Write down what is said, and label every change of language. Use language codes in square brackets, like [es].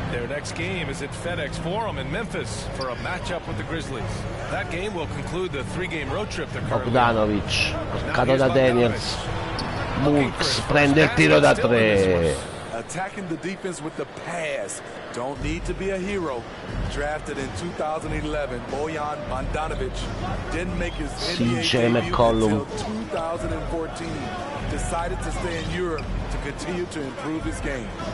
[en] Their next game is at FedEx Forum in Memphis for a matchup with the Grizzlies. That game will conclude the 3-game road trip they're currently. [it] Bogdanovic, marcato da Daniels. Brooks prende il tiro da 3. [en] Attacking the defense with the pass. Don't need to be a hero. Drafted in 2011, Bojan Bogdanovic didn't make his NBA debut until 2014. Decided to stay in Europe to continue to improve his game.